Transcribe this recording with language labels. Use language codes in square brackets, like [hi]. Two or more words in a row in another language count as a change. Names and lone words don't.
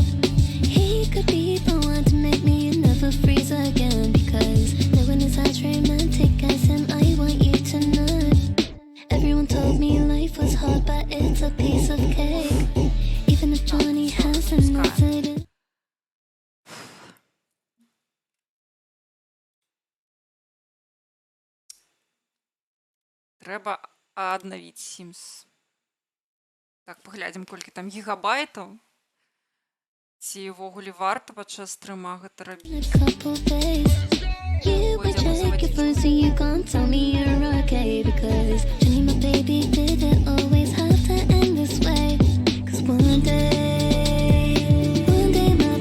[en] He could be the one to make me never freeze again. Because no one is as romantic as him, I want you to know. Everyone told me life was hard, but it's a piece of cake. Even if Johnny has an accident. [be] Трэба аднавіць Sims. Так, паглядзім, колькі там гігабайтаў. Ці ўвогуле варта падчас стрыма гэта рабіць. [en] You would check your phone so you can't tell me you're okay. Because Johnny, my baby, did it always have to end this way? Cause one day